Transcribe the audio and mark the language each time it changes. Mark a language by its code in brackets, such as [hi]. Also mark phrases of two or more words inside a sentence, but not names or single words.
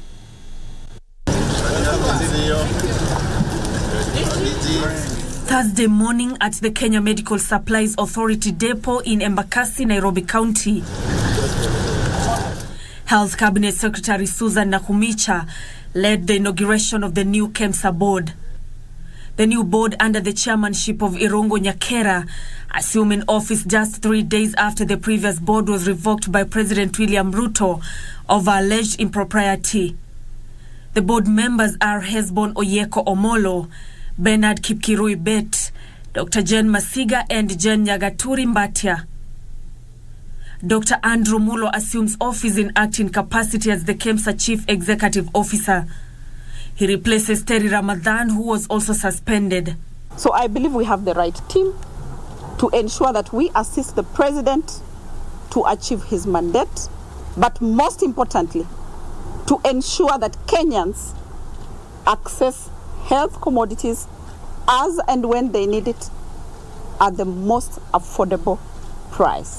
[en] Thursday morning at the Kenya Medical Supplies Authority depot in Embakasi, Nairobi County, Health Cabinet Secretary Susan Nakumicha led the inauguration of the new Kemsa board. The new board, under the chairmanship of Irungo Nyakera, assumed office just 3 days after the previous board was revoked by President William Ruto over alleged impropriety. The board members are Hesbon Oyeko Omolo, Bernard Kipkirui Bet, Dr. Jen Masiga, and Jen Nyagaturi Mbatia. Dr. Andrew Mulo assumes office in acting capacity as the Kemsa Chief Executive Officer. He replaces Terry Ramadan, who was also suspended. So I believe we have the right team to ensure that we assist the president to achieve his mandate, but most importantly, to ensure that Kenyans access health commodities as and when they need it at the most affordable price.